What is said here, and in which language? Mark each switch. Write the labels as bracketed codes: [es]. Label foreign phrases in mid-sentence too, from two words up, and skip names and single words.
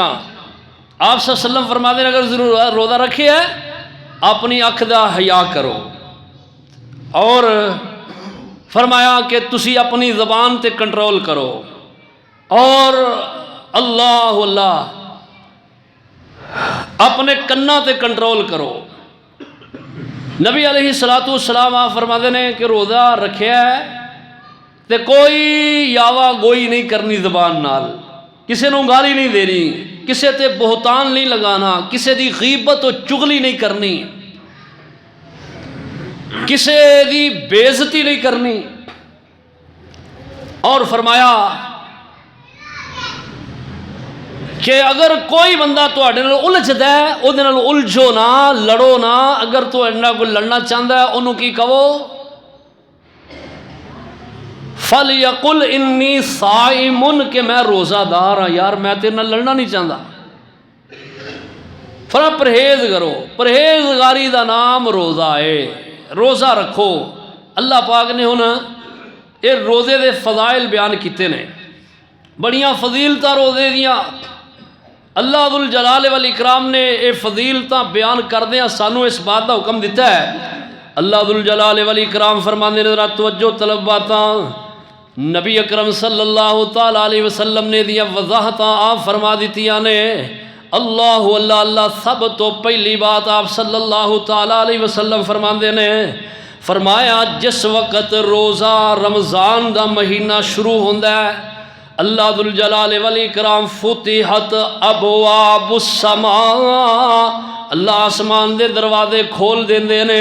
[pa] آپ [ar] صلی اللہ علیہ وسلم [pa] فرماتے ہیں اگر ضرور روزہ رکھے ہے اپنی اکھ دا حیا کرو، اور فرمایا کہ تسی اپنی زبان تے کنٹرول کرو، اور اللہ اللہ اپنے کناں تے کنٹرول کرو۔ نبی [ar] علیہ السلام [pa] آپ فرماتے ہیں کہ روزہ رکھیا ہے تے کوئی یاوا گوئی نہیں کرنی زبان نال، کسے نوں گالی نہیں دینی، کسے تے بہتان نہیں لگانا، کسے دی غیبت و چغلی نہیں کرنی، کسے دی بے عزتی نہیں کرنی۔ اور فرمایا کہ اگر کوئی بندہ تواڈے نال الجھدا ہے اودے نال الجھو نہ، لڑو نہ۔ اگر تواڈے نال کوئی لڑنا چاہندا ہے انہوں کی کہو [ar] فَلْيَقُلْ اِنِّي صَائِمٌ، [pa] کہ میں روزہ دار ہاں، یار میں تیرے نال لڑنا نہیں چاہتا۔ فرمایا پرہیز کرو، پرہیزگاری دا نام روزہ ہے، روزہ رکھو۔ اللہ پاک نے ہن یہ روزے دے فضائل بیان کیتے نے، بڑیاں فضیلتاں روزے دیاں۔ اللہ ذوالجلال والاکرام نے یہ فضیلتاں بیان کردیاں سانو اس بات کا حکم دیتا ہے۔ اللہ ذوالجلال والاکرام فرماندے نے، ذرا توجہ طلب باتاں نبی اکرم [ar] صلی اللہ تعالی علیہ وسلم [pa] نے دیاں وضاحتاں آپ فرما دیتیاں نے۔ اللہ اللہ اللہ، سب تو پہلی بات آپ [ar] صلی اللہ تعالی علیہ وسلم [pa] فرماندے نے، فرمایا جس وقت روزہ رمضان دا مہینہ شروع ہوندا ہے، اللہ ذوالجلال والاکرام [ar] فتحت ابواب السماء، [pa] اللہ آسمان دے دروازے کھول دیندے نے۔